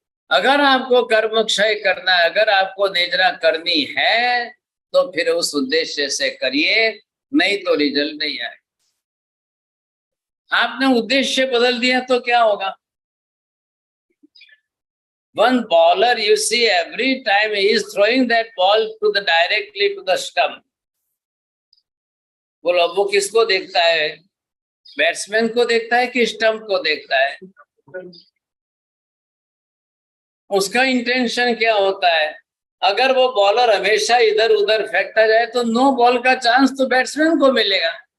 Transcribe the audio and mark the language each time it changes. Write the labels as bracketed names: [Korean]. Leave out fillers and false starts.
[Hindi] अगर आपको कर्म क्षय करना है, अगर आपको निजरा करनी है तो फिर उस उद्देश्य से करिए, नहीं तो रिजल्ट नहीं आएगा। आपने उद्देश्य बदल दिया तो क्या होगा? [English] One bowler, you see, every time he is throwing that ball to the directly to the stump. [Hindi] बोलो वो किसको देखता है? बैट्समैन को देखता है कि स्टंप को देखता है? उसका इंटेंशन क्या होता है? अगर वो बॉलर हमेशा इधर उधर फेंकता जाए तो नो बॉल का चांस तो बैट्समैन को मिलेगा।